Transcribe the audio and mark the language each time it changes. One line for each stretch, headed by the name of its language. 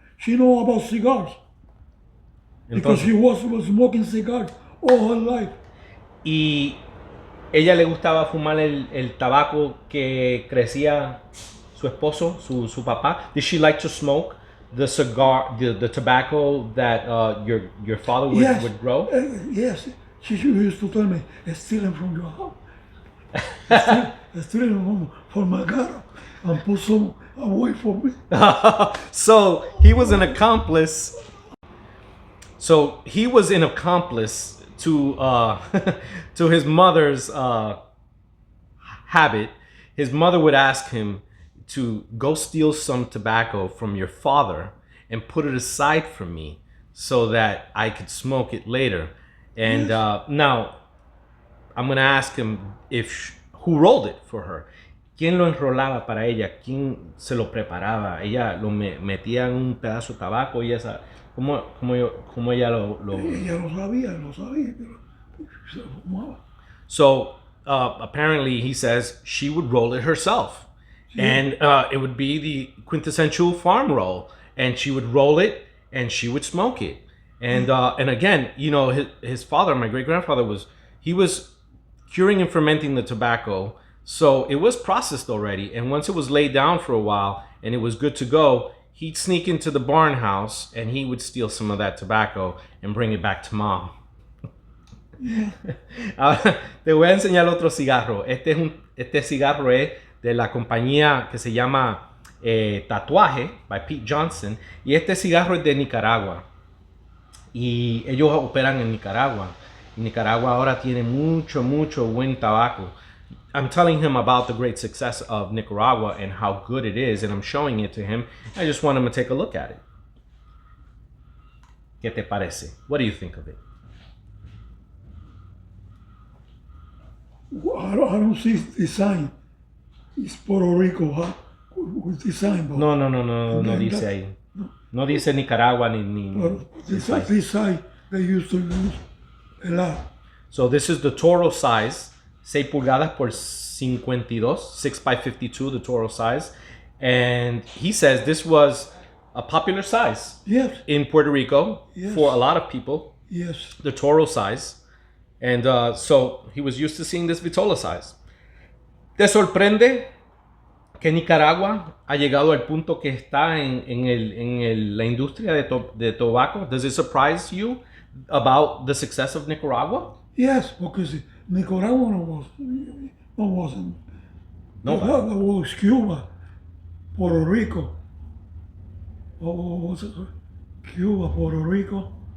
English: She know about cigars. Because
Spanish: Entonces,
English: she was smoking cigars all her life.
Spanish: y ella le gustaba fumar el tabaco que crecía su esposo, su papá.
English: Did she like to smoke the cigar, the tobacco that your father would grow? Yes. She used to tell me, stealing from your house. Stealing from my car and put some away for me. So he was an accomplice. So he was an accomplice to to his mother's habit. His mother would ask him to go steal some tobacco from your father and put it aside for me so that I could smoke it later. And now I'm gonna ask him who rolled it for her.
Spanish: ¿Quién lo enrolaba para ella? ¿Quién se lo preparaba? Ella lo metía en un pedazo de tabaco y esa. ¿Cómo ella lo... Ella lo sabía, pero se lo fumaba.
English: So apparently he says she would roll it herself. Yeah. And it would be the quintessential farm roll. And she would roll it and she would smoke it. And again, you know, his father, my great-grandfather, was curing and fermenting the tobacco. So it was processed already. And once it was laid down for a while and it was good to go, he'd sneak into the barn house and he would steal some of that tobacco and bring it back to mom. Yeah.
Spanish: Ahora te voy a enseñar otro cigarro. Este cigarro es de la compañía que se llama
English: Tatuaje by Pete Johnson.
Spanish: Y este cigarro es de Nicaragua. Y ellos operan en Nicaragua. Y Nicaragua ahora tiene mucho, mucho buen tabaco.
English: I'm telling him about the great success of Nicaragua and how good it is, and I'm showing it to him. I just want him to take a look at it.
Spanish: ¿Qué te parece?
English: What do you think of it? I don't see design. It's Puerto Rico, huh? With design. But
Spanish: No dice ahí. No dice Nicaragua ni
English: this side they used to use a lot. So this is the Toro size,
Spanish: 6 pulgadas por 52,
English: 6 by 52, the Toro size. And he says this was a popular size Yes, in Puerto Rico Yes. for a lot of people, yes. the Toro size. And so he was used to seeing this Vitola size.
Spanish: ¿Te sorprende que Nicaragua ha llegado al punto que está en la industria de tabaco?
English: Does it surprise you about the success of Nicaragua? Yes, because Nicaragua wasn't. No. That was Cuba, Puerto Rico. What was it? Cuba, Puerto Rico,